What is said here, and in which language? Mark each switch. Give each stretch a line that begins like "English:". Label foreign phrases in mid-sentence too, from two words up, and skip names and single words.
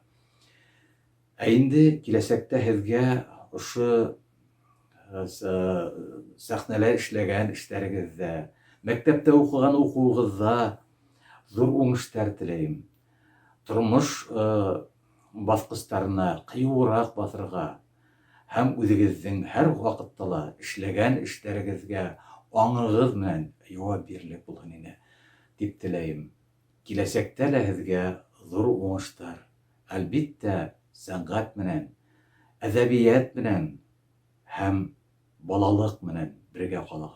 Tatar: Инде киләсәктә һезгә ошо сәхнәләр эшләгән эшләрегездә, мәктәптә укыган укуыгызда зур уңыштар теләйм. Тормыш баскычларына кыюрак басырга һәм үзегезнең һәр вакытта ла эшләгән эшләрегезгә аңыгыз менән җавап бирерлек булсын иде дип теләйм. Киләсәктә лә һезгә зур уңыштар, әлбиттә, сәнгать менән, әдәбият менән һәм балалык менән бергә калыгыз.